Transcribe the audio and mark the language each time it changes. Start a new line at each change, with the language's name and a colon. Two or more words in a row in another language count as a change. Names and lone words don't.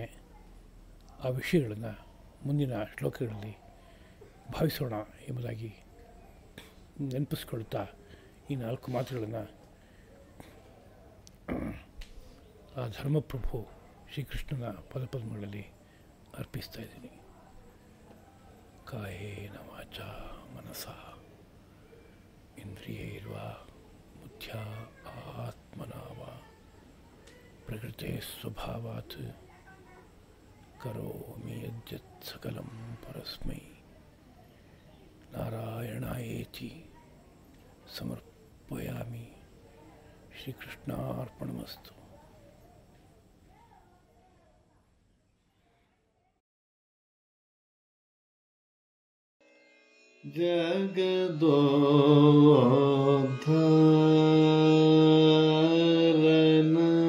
Kannada: ಆ ವಿಷಯಗಳನ್ನು ಮುಂದಿನ ಶ್ಲೋಕಗಳಲ್ಲಿ ಭಾವಿಸೋಣ ಎಂಬುದಾಗಿ ನೆನಪಿಸ್ಕೊಳ್ತಾ ಈ 4 ಮಾತುಗಳನ್ನು ಆ ಧರ್ಮಪ್ರಭು ಶ್ರೀಕೃಷ್ಣನ ಪದಪದ್ಮಗಳಲ್ಲಿ ಅರ್ಪಿಸ್ತಾ ಇದ್ದೀನಿ.
Sanskrit: ಕಾಯೇನ ವಾಚ ಮನಸಾ ಇಂದ್ರಿಯೈರ್ವಾ ಬುದ್ಧ್ಯ ಆತ್ಮನಾ ವಾ ಪ್ರಕೃತೆ ಸ್ವಭಾವಾತ್ ಕರೋಮಿ ಯದ್ಯತ್ ಸಕಲಂ ಪರಸ್ಮೈ ನಾರಾಯಣಾಯೇತಿ ಸಮರ್ಪಯಾಮಿ. ಶ್ರೀಕೃಷ್ಣಾರ್ಪಣಮಸ್ತು.
Kannada: ಜಗದೋದ್ಧಾರನ